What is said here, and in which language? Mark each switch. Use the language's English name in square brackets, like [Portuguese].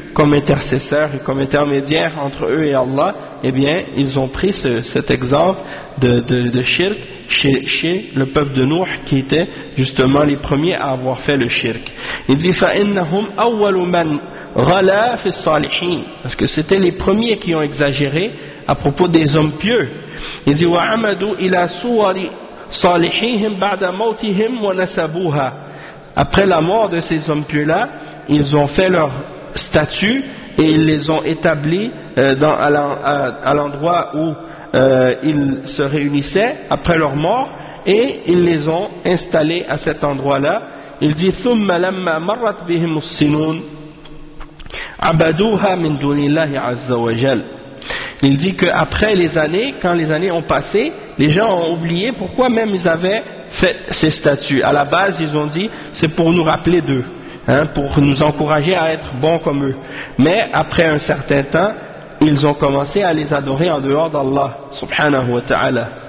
[French] comme intercesseurs et comme intermédiaires entre eux et Allah, eh bien, ils ont pris cet exemple de shirk chez le peuple de Nuh, qui était justement les premiers à avoir fait le shirk. Il dit, [Arabic] فَإِنَّهُمْ أَوَّلُ مَنْ غَلَى فِي الصَّالِحِينَ, [French] parce que c'était les premiers qui ont exagéré à propos des hommes pieux. Il dit, [Arabic] وَعَمَدُوا إِلَى صُوَرِ صَالِحِينَ بَعْدَ مَوْتِهِمْ وَنَسَبُوهَا. [French] Après la mort de ces hommes pieux-là, ils ont fait leur statues et ils les ont établies à l'endroit où ils se réunissaient après leur mort, et ils les ont installées à cet endroit-là. Il dit [Arabic] « ثم لما مرت بهم السنون عبدوها من دون الله عز وجل ». [French] Il dit qu'après les années, quand les années ont passé, les gens ont oublié pourquoi même ils avaient fait ces statues. À la base, ils ont dit « c'est pour nous rappeler d'eux ». Hein, pour nous encourager à être bons comme eux. Mais après un certain temps, ils ont commencé à les adorer en dehors d'Allah, subhanahu wa ta'ala.